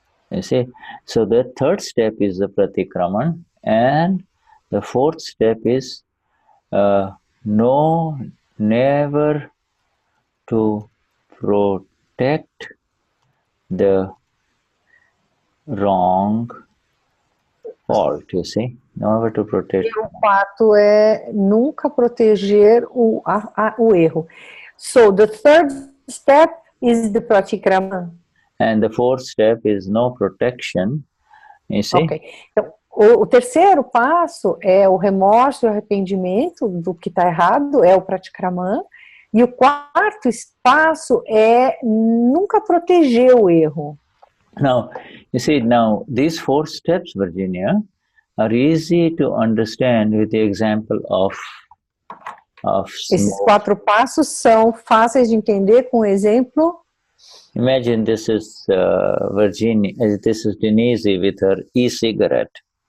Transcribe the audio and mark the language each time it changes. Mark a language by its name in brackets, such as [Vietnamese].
[English] You see, so the third step is the pratikraman, and the 4th step is never to protect the wrong fault, you see, never to protect. [Portuguese] E o 4 é nunca proteger o erro. [English] So the third step is the pratikraman. And the 4th step is no protection, you see. Okay. [Portuguese] Então, o terceiro passo é o remorso e o arrependimento do que está errado, é o pratikraman. E o 4º passo é nunca proteger o erro. [English] Now, you see, these 4 steps, Virginia, are easy to understand with the example of [Portuguese] Esses 4 passos são fáceis de entender com o exemplo. [English] Imagine this is Virginia, this is Denize with her e-cigarette.